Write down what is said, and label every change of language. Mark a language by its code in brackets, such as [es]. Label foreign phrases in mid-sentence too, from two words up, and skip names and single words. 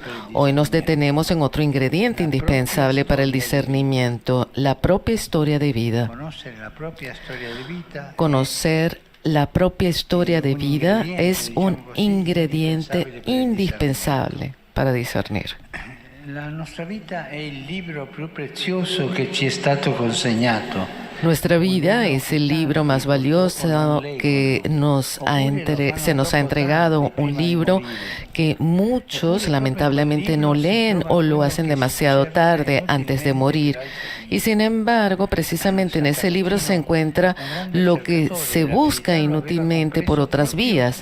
[es] Hoy nos detenemos en otro ingrediente indispensable para el discernimiento, la propia historia de vida. Conocer la propia historia de vida es un ingrediente indispensable para discernir. [it] La nostra vita è il libro più prezioso che ci è stato consegnato. [es] Nuestra vida es el libro más valioso que se nos ha entregado, un libro que muchos lamentablemente no leen o lo hacen demasiado tarde antes de morir. Y sin embargo, precisamente en ese libro se encuentra lo que se busca inútilmente por otras vías.